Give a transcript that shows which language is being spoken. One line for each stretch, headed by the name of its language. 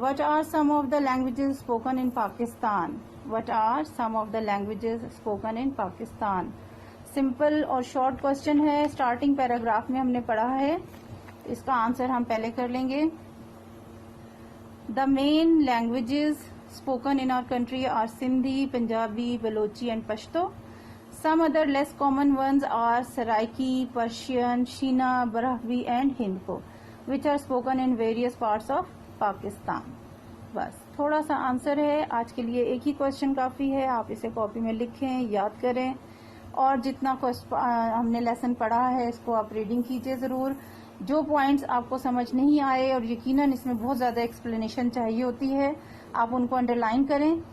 English: What are some of the languages spoken in Pakistan? What are some of the languages spoken in Pakistan? Simple
Urdu: اور
English: short question
Urdu: ہے.
English: Starting paragraph
Urdu: میں ہم نے پڑھا ہے. اس کا آنسر ہم پہلے کر لیں گے.
English: The main languages spoken in our country are Sindhi, Punjabi, Balochi and Pashto. Some other less common ones are Saraiki, Persian, Shina, Brahvi and Hindko, which are spoken in various parts of Pakistan.
Urdu: بس تھوڑا سا answer ہے آج کے لیے. ایک ہی question کافی ہے. آپ اسے کاپی میں لکھیں، یاد کریں. اور جتنا ہم نے لیسن پڑھا ہے اس کو آپ ریڈنگ کیجئے ضرور. جو پوائنٹس آپ کو سمجھ نہیں آئے اور یقیناً اس میں بہت زیادہ ایکسپلینیشن چاہیے ہوتی ہے, آپ ان کو انڈر لائن کریں.